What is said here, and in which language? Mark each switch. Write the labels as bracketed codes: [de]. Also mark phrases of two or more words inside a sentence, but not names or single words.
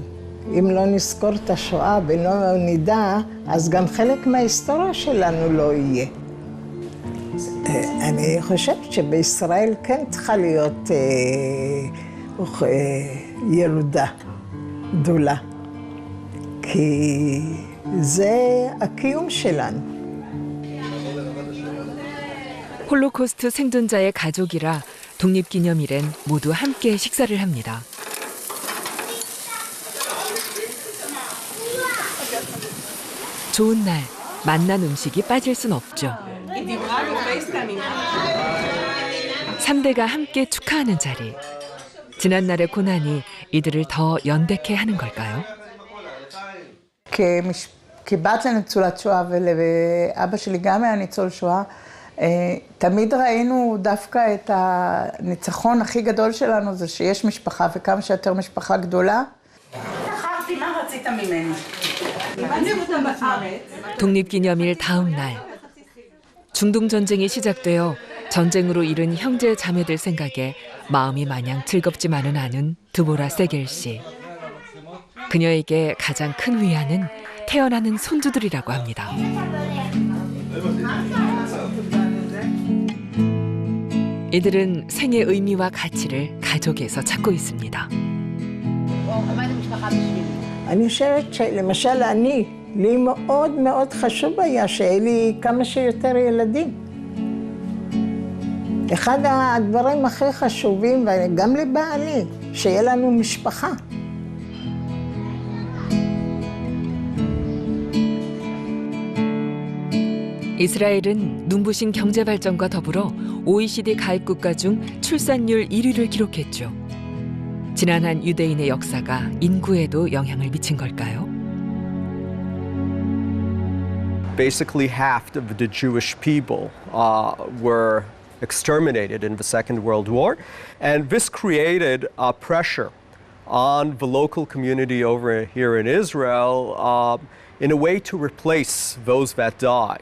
[he] אם לא נזכור את השואה ולא נדע, אז גם חלק מההיסטוריה שלנו לא יהיה. אני חושבת שבישראל כן צריכה להיות ילודה גדולה, כי זה הקיום שלנו. [ko] 홀로코스트 생존자의 가족이라 독립기념일엔 모두 함께 식사를 합니다. 좋은 날, 맛난 음식이 빠질 순 없죠. 3대가 함께 축하하는 자리. 지난날의 고난이 이들을 더 연대케 하는 걸까요? [he] כבת לניצולת שואה ולאבא שלי גם היה ניצול שואה, תמיד ראינו דווקא את הניצחון הכי גדול שלנו, זה שיש משפחה וכמה שיותר משפחה גדולה. בחרתי מה רצית ממני. אני אותם בארץ. [ko] 독립기념일 다음 날. 중동전쟁이 시작되어 전쟁으로 잃은 형제 자매들 생각에 마음이 마냥 즐겁지만은 않은 드보라 세겔 씨. 그녀에게 가장 큰 위안은 태어나는 손주들이라고 합니다. 이들은 생의 의미와 가치를 가족에서 찾고 있습니다. [he] אני חושבת שלמשל לי מאוד מאוד חשוב היה שיהיה לי כמה שיותר ילדים. אחד הדברים הכי חשובים, וגם לבעלי, שיהיה לנו משפחה. [ko] 이스라엘은 눈부신 경제 발전과 더불어 OECD 가입 국가 중 출산율 1위를 기록했죠. 지난한 유대인의 역사가 인구에도 영향을 미친 걸까요? [en] Basically, half of the Jewish people were exterminated in the Second World War, and this created pressure on the local community over here in Israel in a way to replace those that died.